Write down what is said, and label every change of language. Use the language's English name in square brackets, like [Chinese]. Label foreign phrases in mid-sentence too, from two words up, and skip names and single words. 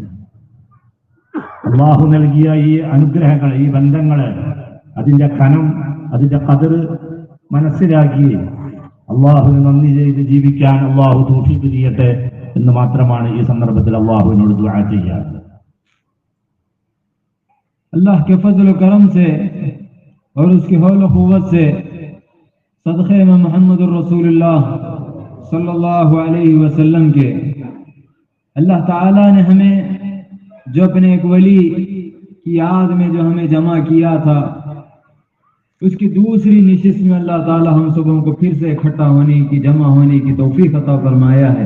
[Malayalam] അല്ലാഹു നൽകിയ ഈ അനുഗ്രഹങ്ങൾ, ഈ ബന്ധങ്ങളെ, അതിന്റെ കനം, അതിന്റെ ഖദർ മനസ്സിലാക്കി അല്ലാഹുവിന് നന്ദി ചെയ്ത് ജീവിക്കാൻ അല്ലാഹു തൗഫീഖ് ചെയ്യട്ടെ എന്ന് മാത്രമാണ് ഈ സന്ദർഭത്തിൽ അല്ലാഹുവിനോട് ദുആ ചെയ്യാറുള്ളത്. [Urdu] اللہ کے فضل و کرم سے اور اس کی حول و قوت سے صدقے میں [Arabic] محمد الرسول اللہ صلی اللہ علیہ وسلم [Urdu] کے اللہ تعالیٰ نے ہمیں جو اپنے ایک ولی کی یاد میں جو ہمیں جمع کیا تھا، اس کی دوسری نشست میں اللہ تعالیٰ ہم سبوں کو پھر سے اکٹھا ہونے کی، جمع ہونے کی توفیق عطا فرمایا ہے۔